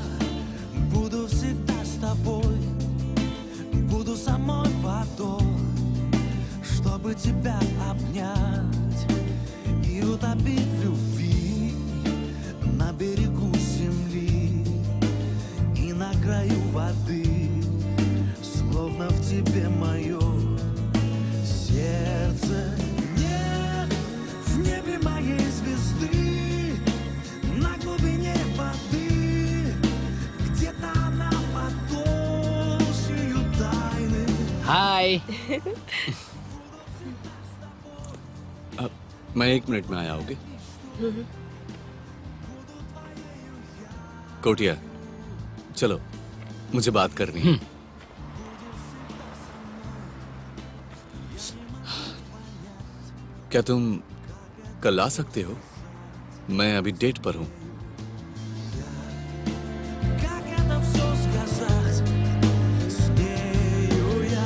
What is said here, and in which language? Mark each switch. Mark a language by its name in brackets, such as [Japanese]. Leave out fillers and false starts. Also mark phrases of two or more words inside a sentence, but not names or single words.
[Russian] буду всегда с тобой, буду самой водой, чтобы тебя обнять и утопить в любви на берегу земли и на краю воды, словно в тебе мое сердце. Нет в небе моей звезды, на глубине воды, где-то она под толщею тайны. [Hindi] हाय। मैं 1 मिनट में आया, ओके? कोटिया, चलो, मुझे बात करनी है। क्या तुम कल आ सकते हो? मैं अभी डेट पर हूँ। [Russian] Как это все сказать, смею я.